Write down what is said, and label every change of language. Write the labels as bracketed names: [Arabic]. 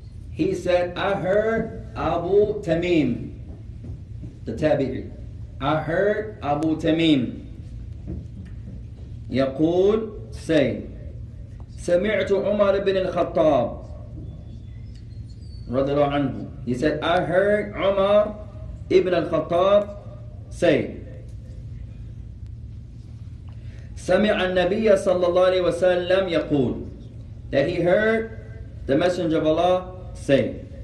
[English] He said, I heard Abu Tamim, the tabi'i. I heard Abu Tamim. [Arabic] يقول, say, سمعت عمر بن الخطاب رضي الله عنه. [English] He said, I heard Umar ibn al-Khattab say, [Arabic] سمع النبي صلى الله عليه وسلم يقول, [English] that he heard the Messenger of Allah say.